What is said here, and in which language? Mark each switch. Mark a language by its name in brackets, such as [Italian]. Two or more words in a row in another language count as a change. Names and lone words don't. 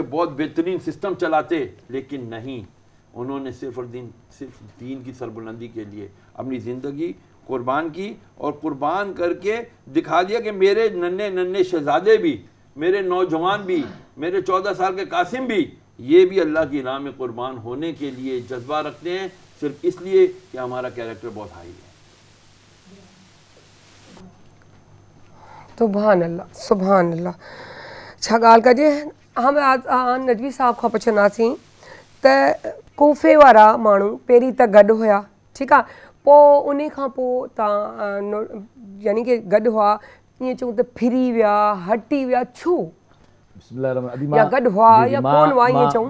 [Urdu] بہت بہترین سسٹم چلاتے، لیکن نہیں، انہوں نے صرف دین کی سربلندی کے لیے اپنی زندگی قربان کی، اور قربان کر کے دکھا دیا کہ میرے ننھے شہزادے بھی، میرے نوجوان بھی، میرے 14 سال کے قاسم بھی، یہ بھی اللہ کی راہ میں قربان ہونے کے لیے جذبہ رکھتے ہیں، صرف اس لیے کہ ہمارا کیریکٹر بہت ہائی ہے۔ سبحان اللہ، سبحان اللہ۔ [Sindhi] اچھا ॻाल्हि कजे। हम नदवी साहब खां पुछंदासीं त कोफ़े वारा माण्हू पहिरीं त गॾु हुया, ठीकु आहे, पोइ उन खां पोइ तव्हां यानी कि गॾु हुआ, ईअं चऊं त फिरी विया, हटी विया, छो? या गॾु हुआ या कोन हुआ, ईअं चऊं।